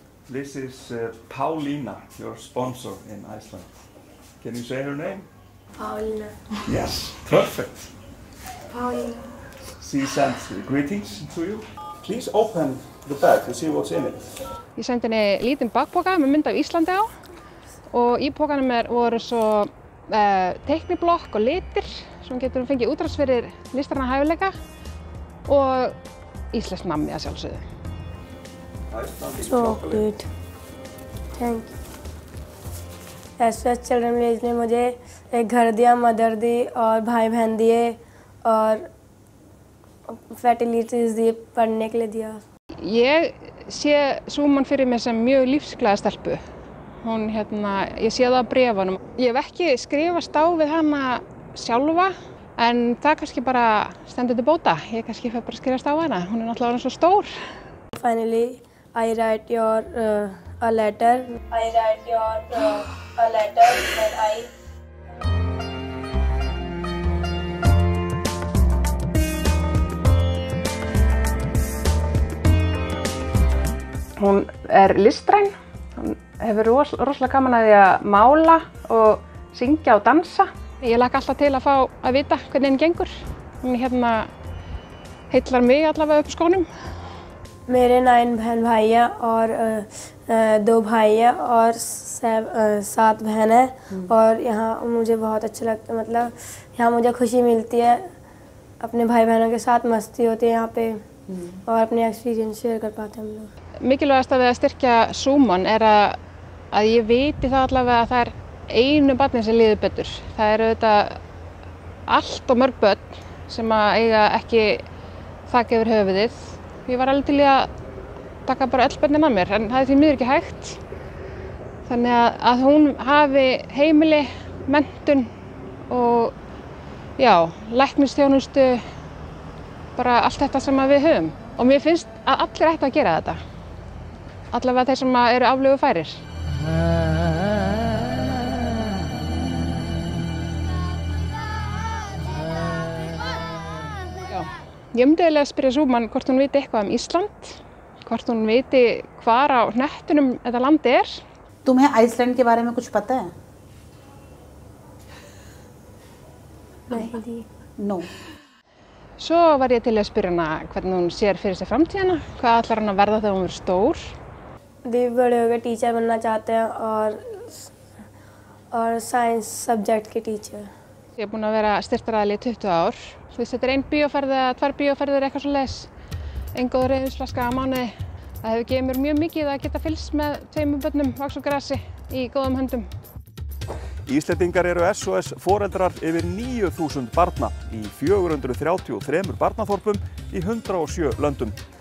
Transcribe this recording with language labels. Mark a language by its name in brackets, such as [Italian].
[English] This is Paulina, your sponsor in Iceland. Can you say her name? Paulina. Yes, perfect. Paulina. She sends greetings to you. Please open the bag to see what's in it. [Icelandic] Ég sendi henni lítinn bakpoka með mynd af Íslandi á og í pokanum voru svo teikniblokk og litir sem getur fengið útrás fyrir listræna hæfileika og íslenskt nammi að sjálfsögðu. [English] So good. Thank you. [Hindi] SOS Children Village ने मुझे एक घर दिया, mother दी और भाई बहन दिए और facilities दिए, पढ़ने के लिए दिया. [Icelandic] Ég sé Súman fyrir mér sem mjög lífsglaða stelpu. Ég sé það á bréfunum. Ég hef ekki skrifast á við hana sjálfa, en það kannski bara stendur til bóta. Ég kannski fer bara að skrifast á hana. Hún er náttúrulega orðin svo stór. [English] Finally, I write your a letter. I write your a letter that I. [Icelandic] Hún er listræn. Hún hefur rosalega gaman að því að mála og syngja og dansa. Ég hlakka alltaf til að fá að vita hvernig henni gengur. Hún heillar mig allavega upp á skónum. [Hindi] मेरे 9 बहन भाई हैं और 2 भाई हैं और 7 बहन हैं और यहाँ मुझे बहुत अच्छा लगता है, मतलब यहाँ मुझे खुशी मिलती है, अपने भाई बहनों के साथ मस्ती होती है यहाँ पे और अपने एक्सपीरियंस शेयर कर पाते हैं हम लोग. [Icelandic] Mikilvægast við að styrkja Súman er að ég viti það allavega að það er einu barni sem líður betur. Það eru auðvitað allt og mörg börn sem eiga ekki þak yfir höfuðið. Ég var alveg til í að taka bara öll börnin að mér, en það er því miður ekki hægt. Þannig að hún hafi heimili, menntun og læknisþjónustu, bara allt þetta sem við höfum. Og mér finnst að allir ættu að gera þetta. Allavega þeir sem eru aflögufærir. Ég myndi eiginlega að spyrja Súman hvort hún viti eitthvað Ísland, hvort hún viti hvar á hnettunum þetta land er. [Hindi] तुम्हें Iceland के बारे में कुछ पता है? नहीं. [English] No. [Icelandic] Svo var ég til að spyrja hana hvernig hún sér fyrir sig framtíðina, hvað ætlar hann að verða þegar hún verður stór. [Hindi] दी बड़े होकर टीचर बनना चाहते हैं और साइंस सब्जेक्ट के teacher. [Icelandic] Ég er búin að vera styrktaraðili í 20 ár. Þú veist, þetta er 1 bíóferð eða 2 bíóferðir eitthvað svoleiðis. Ein góð rauðvínsflaska á mánuði. Það hefur gefið mér mjög mikið að geta fylgst með 2 börnum vaxa úr grasi í góðum höndum. Íslendingar eru SOS foreldrar yfir 9.000 barna í 433 barnaþorpum í 107 löndum.